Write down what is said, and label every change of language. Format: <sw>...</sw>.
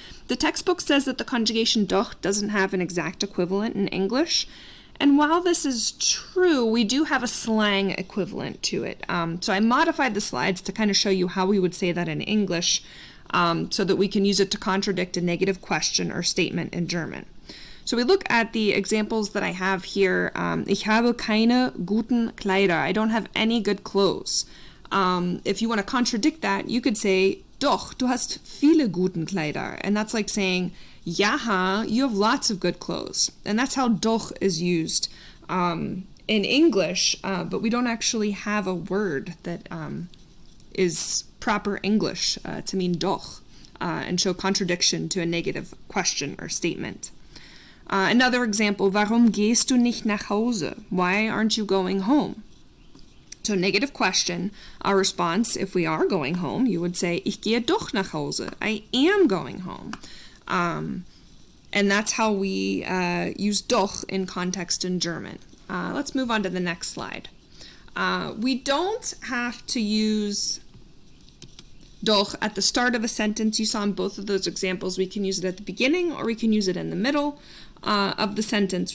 <en>The textbook says that the conjugation doch doesn't have an exact equivalent in English, and while this is true, we do have a slang equivalent to it. So I modified the slides to kind of show you how we would say that in English, so that we can use it to contradict a negative question or statement in German. So we look at the examples that I have here.</en> <de>Ich habe keine guten Kleider.</de> <en>I don't have any good clothes. If you want to contradict that, you could say,</en> <de>Doch, du hast viele guten Kleider.</de> <en>And that's like saying, Jaha, you have lots of good clothes. And that's how doch is used in English, but we don't actually have a word that is proper English to mean doch and show contradiction to a negative question or statement. Another example,</en> <de>warum gehst du nicht nach Hause?</de> <en>Why aren't you going home? So negative question, our response, if we are going home, you would say,</en> <de>ich gehe doch nach Hause.</de> <en>I am going home. And that's how we use doch in context in German. Let's move on to the next slide. We don't have to use doch at the start of a sentence. You saw in both of those examples we can use it at the beginning or we can use it in the middle of the sentence.</en>